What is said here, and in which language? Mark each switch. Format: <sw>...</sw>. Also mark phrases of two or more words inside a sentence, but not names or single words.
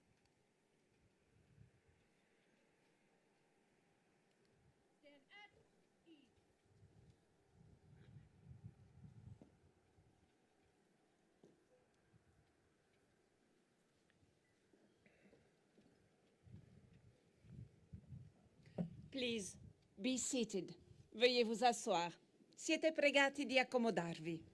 <en>Stand at ease. Please, be seated.</en> <fr>Veuillez vous asseoir.</fr> <it>Siete pregati di accomodarvi.</it>